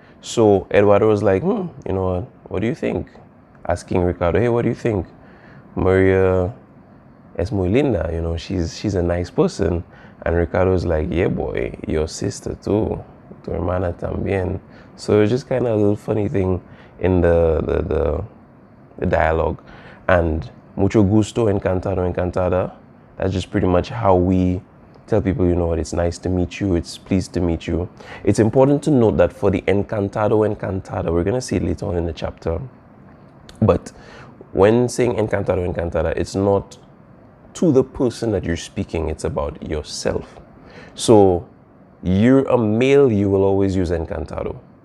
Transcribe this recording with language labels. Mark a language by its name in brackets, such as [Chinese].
[English] So Eduardo was like, you know what do you think? Asking Ricardo, hey, what do you think? [Spanish] Maria es muy linda, [English] you know, she's a nice person. And Ricardo was like, yeah, boy, your sister too. [Spanish] Tu hermana también. [English] So it was just kind of a little funny thing in the dialogue. And [Spanish] mucho gusto, encantado, encantada. [English] That's just pretty much how we tell people, you know what, it's nice to meet you, it's pleased to meet you. It's important to note that for the encantado, encantada, we're going to see it later on in the chapter. But when saying encantado, encantada, it's not to the person that you're speaking. It's about yourself. So you're a male, you will always use encantado.